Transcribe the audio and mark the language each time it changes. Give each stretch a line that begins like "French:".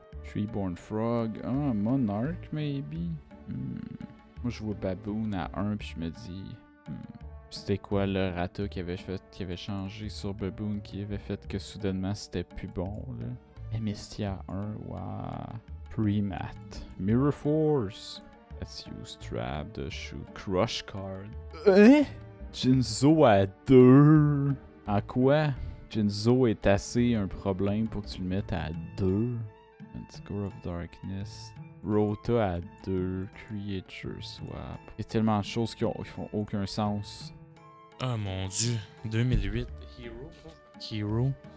English: Treeborn Frog, Monarch, maybe?
French: Moi, je vois Baboon à 1, puis je me dis... C'était quoi le Rata qui avait changé sur Baboon, qui avait fait que soudainement c'était plus bon, là? MST à 1, wow! Pre-mat.
English: Mirror Force. Let's use Trap to shoot Crush Card.
French: Jinzo à 2. En quoi Jinzo est assez un problème pour que tu le mettes à 2? Score of Darkness. Rota à 2. Creature Swap. Il y a tellement de choses qui font aucun sens. Ah mon dieu. 2008. Hero. Hero.